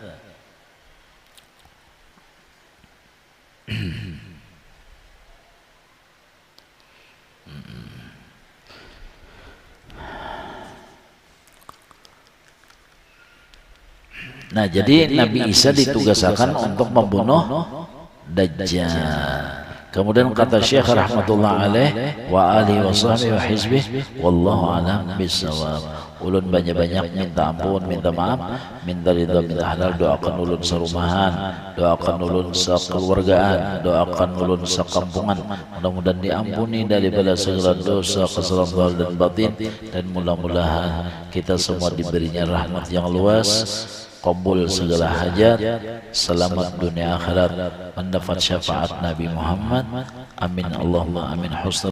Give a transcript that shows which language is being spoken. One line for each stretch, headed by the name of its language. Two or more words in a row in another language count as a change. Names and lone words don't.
Indonesian: Nah jadi Nabi Isa ditugaskan untuk membunuh Dajjal. Kemudian kata Syekh
Arabic: رحمة الله عليه و آله و صحبه و حزبه والله أعلم بالصواب.
Banjar: Ulun banyak-banyak minta ampun, minta maaf, minta ridha, minta halal, doakan ulun serumahan, doakan ulun sekeluargaan, doakan ulun sekampungan.
Indonesian: Mudah-mudahan diampuni daripada segala dosa, kesalahan zahir dan batin, dan mudah-mudahan kita semua diberinya rahmat yang luas, kabul segala hajat, selamat dunia akhirat, mendapat syafaat Nabi Muhammad.
Arabic: آمين اللهم آمين. حسن